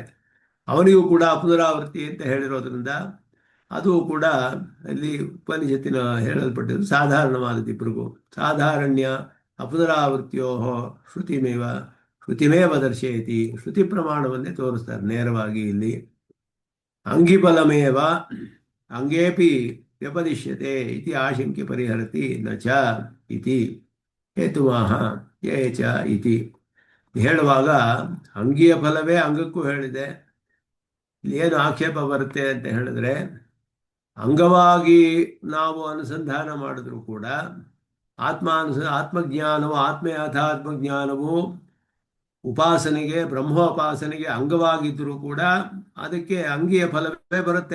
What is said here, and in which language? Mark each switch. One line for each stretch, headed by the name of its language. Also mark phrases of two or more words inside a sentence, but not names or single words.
Kannada: ಅವನಿಗೂ ಕೂಡ ಪುನರಾವೃತ್ತಿ ಅಂತ ಹೇಳಿರೋದ್ರಿಂದ ಅದು ಕೂಡ ಅಲ್ಲಿ ಉಪನಿಷತ್ತಿನ ಹೇಳಲ್ಪಟ್ಟಿದ್ದು ಸಾಧಾರಣವಾದದ್ದು. ಇಬ್ಬರಿಗೂ
Sanskrit: ಸಾಧಾರಣ್ಯ ಅಪುನರಾವೃತ್ತಿಯೋ ಶ್ರುತಿಮೇವ ಶ್ರುತಿಮೇವ ದರ್ಶಯತಿ,
Kannada: ಶ್ರುತಿ ಪ್ರಮಾಣವನ್ನೇ ತೋರಿಸ್ತಾರೆ ನೇರವಾಗಿ ಇಲ್ಲಿ.
Sanskrit: ಅಂಗಿಫಲಮೇವ ಅಂಗೇಪಿ ವ್ಯಪದಿಶ್ಯತೆ ಇತಿ ಆಶಂಕೆ ಪರಿಹರತಿ ನ ಚ ಇತಿ ಹೇತುಮಾಹ ಯೇ ಚ ಇತಿ.
Kannada: ಹೇಳುವಾಗ ಅಂಗಿಯ ಫಲವೇ ಅಂಗಕ್ಕೂ ಹೇಳಿದೆ. ಏನು ಆಕ್ಷೇಪ ಬರುತ್ತೆ ಅಂತ ಹೇಳಿದ್ರೆ, ಅಂಗವಾಗಿ ನಾವು ಅನುಸಂಧಾನ ಮಾಡಿದ್ರು ಕೂಡ ಆತ್ಮಜ್ಞಾನವು ಆತ್ಮಯಾಥಾತ್ಮಜ್ಞಾನವು ಉಪಾಸನೆಗೆ ಬ್ರಹ್ಮೋಪಾಸನೆಗೆ ಅಂಗವಾಗಿದ್ದರೂ ಕೂಡ ಅದಕ್ಕೆ ಅಂಗಿಯ ಫಲವೇ ಬರುತ್ತೆ.